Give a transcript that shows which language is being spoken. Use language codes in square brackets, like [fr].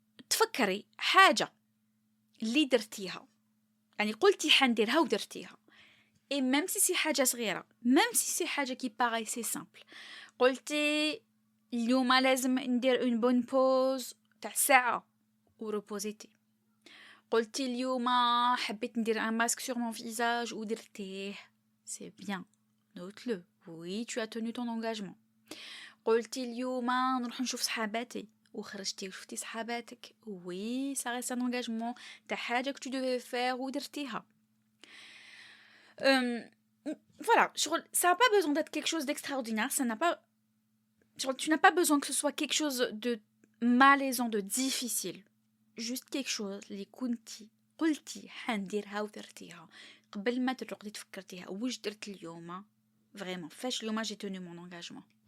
[ar] تفكري حاجة اللي درتيها, يعني قلتي حنديرها ودرتيها, [fr] et même si c'est [ar] حاجة صغيرة, même si c'est حاجة qui paraissait simple, قلتي اليوم لازم ندير [fr] une bonne pause [ar] تاع ساعة وريبوزيتي, قلتي اليوم حبيت ندير [fr] un masque sur mon visage [ar] ودرتيه, [fr] c'est bien, note-le, oui tu as tenu ton engagement. [ar] قلتي اليوم نروح نشوف صحاباتي وخرجتي وشفتي صحاباتك, [fr] oui ça reste un engagement تاع حاجة que tu devais faire ودرتيها. Voilà, ça n'a pas besoin d'être quelque chose d'extraordinaire, ça n'a pas, tu n'as pas besoin que ce soit quelque chose de malaisant, de difficile, juste quelque chose [ar] اللي كنتي قلتي حنديرها ودرتيها قبل ما ترقدي تفكرتيها واش درت اليوم [fr] vraiment فاش اليوم j'ai tenu mon engagement.